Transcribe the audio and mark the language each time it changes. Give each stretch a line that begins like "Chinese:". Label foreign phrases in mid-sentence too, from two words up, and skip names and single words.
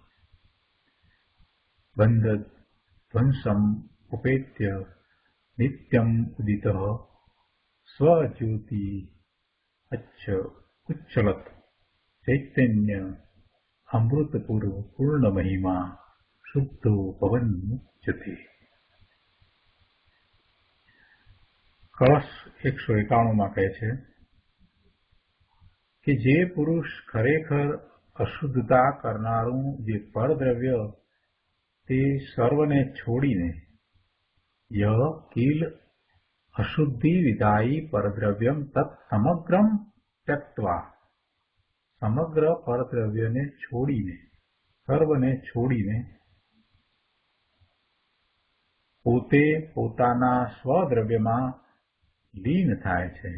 Sanskrit: बंध ध्वंसम उपेत्य नित्यम उदितः स्वज्योति उच्चलत चैतन्य अमृतपुर पूर्ण महिमा शुद्धो पवन मुच्यते।
Gujarati: કલશ 191 માં કહે છે કે જે પુરુષ ખરેખર અશુદ્ધતા કરનારુ જે પરદ્રવ્ય તે સર્વને છોડીને
Sanskrit: यह किल अशुद्धि विधायी परद्रव्यम तत्समग्रम त्यक्त्वा
Gujarati: સમગ્ર પરદ્રવ્ય ને છોડીને સર્વને છોડીને પોતે પોતાના સ્વદ્રવ્ય માં લીન થાય છે।